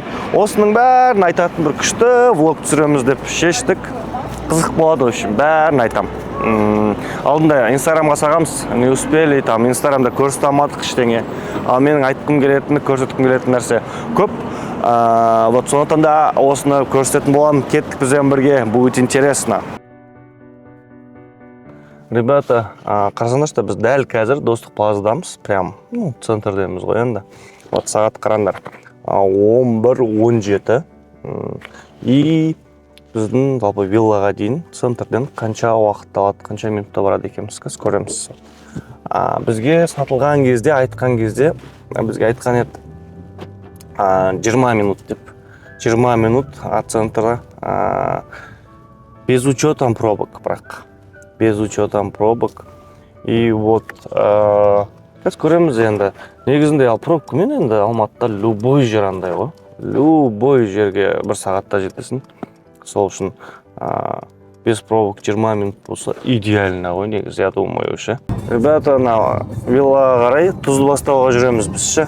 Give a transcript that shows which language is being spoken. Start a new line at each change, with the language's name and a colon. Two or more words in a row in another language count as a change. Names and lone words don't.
Kazakh: Осының бәрін айтатын бір күшті влог түсіреміз деп шештік. Қызық болады,
Russian: в общем,
Kazakh: бәрін айтам. Алдында инстаграмға сағамыз,
Russian: не успели, там
Kazakh: инстаграмда көрсете алмадық ештеңе. Ал менің айтқым келетіні, көрсеткім келетін нәрсе көп. Вот сондықтан да осыны көрсететін боламын. Кеттік бізбен бірге,
Russian: будет интересно. Ребята,
Kazakh: қарасаңдаршы, біз дәл қазір Достық плазадамыз, прям центрдеміз ғой енді. Вот сағат қараңдар, 11:17 и біздің жалпы виллаға дейін центрден қанша уақыт алады, қанша минутта барады екенбіз, көреміз. Бізге сатылған кезде, айтқан кезде, бізге айтқан еді 20 минут деп.
Russian: 20 минут от центра без учетом пробок, бірақ. Без учетом пробок. И вот
Kazakh: көреміз енді. Негізінде ал пробкамен енді Алматыда любой жер андай ғой. Любой жерге бір сағатта жетесің. Сол үшін
Russian: без пробок 20 минут
Kazakh: болса идеально ғой негізі,
Russian: я думаю,
Kazakh: ше. Ребята, виллаға қарай Тұзды Бастауға жүреміз біз, ше.